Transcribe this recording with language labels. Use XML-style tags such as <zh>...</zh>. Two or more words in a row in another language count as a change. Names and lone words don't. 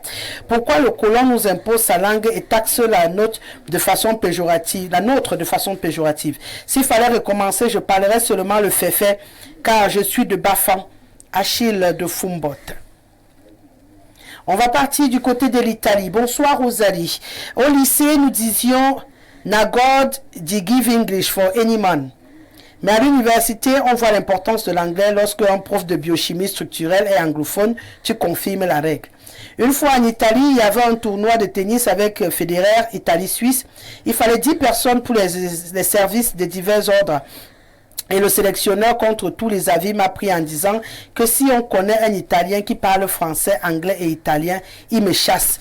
<fr>Pourquoi le colon nous impose sa langue et taxe la nôtre de façon péjorative, S'il fallait recommencer, je parlerais seulement le fait, car je suis de Bafan, Achille de Fumbot. On va partir du côté de l'Italie. Bonsoir Rosalie. Au lycée, nous disions...</fr> <wes>Na God, the give English for any man.</wes> <fr>Mais à l'université, on voit l'importance de l'anglais lorsque un prof de biochimie structurelle est anglophone, tu confirmes la règle. Une fois en Italie, il y avait un tournoi de tennis avec Federer, Italie-Suisse. Il fallait 10 personnes pour les services de divers ordres. Et le sélectionneur, contre tous les avis, m'a pris en disant que si on connaît un Italien qui parle français, anglais et italien, il me chasse.</fr>